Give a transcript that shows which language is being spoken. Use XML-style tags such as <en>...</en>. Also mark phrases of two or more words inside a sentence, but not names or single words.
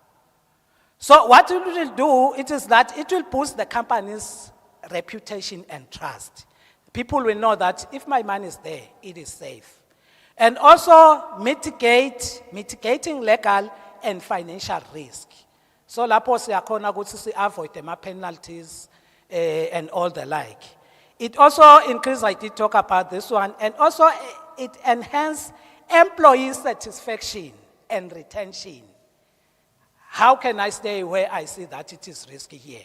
<en>So what it will do, it is that it will boost the company's reputation and trust. People will know that if my money is there, it is safe. And also mitigating legal and financial risk. So</en> <zu>lapho siyakhona ukuthi</zu> <en>avoid the penalties and all the like. It also increases, I did talk about this one, and also it enhances employee satisfaction and retention. How can I stay where I see that it is risky here?</en>